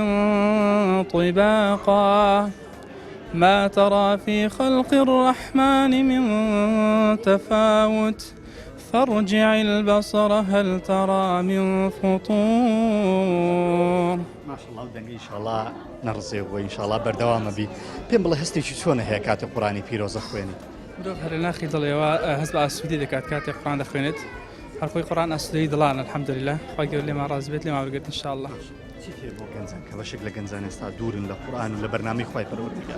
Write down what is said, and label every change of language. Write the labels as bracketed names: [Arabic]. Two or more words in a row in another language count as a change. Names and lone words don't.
[Arabic] طباقا ما ترى في خلق الرحمن من تفاوت فارجع البصر هل ترى من فطور. ما شاء الله [Central Kurdish] دەنگی ئینشاءڵڵا نەڕزێ و ئینشاءڵڵا بەردەوامە بی. پێم بڵێ هەستێکی چۆنە هەیە کاتێک قورئانی پیرۆزە خوێنی؟ مرۆڤ هەر ناخی دڵێەوە هەست بە ئاسوودی دەکات کاتێک قورئان دەخوێنێت. هەر خۆی قورئان ئاسوودەی دڵانە الحەمدولله. خوا گەورە لێمان ڕازی بێت لێمان وەرگرت ئینشاءڵڵا. چی فێر بۆ گەنجان کە بەشێک لە گەنجان ئێستا دوورن لە قورئان و لە بەرنامەی خوای پەروەردگار؟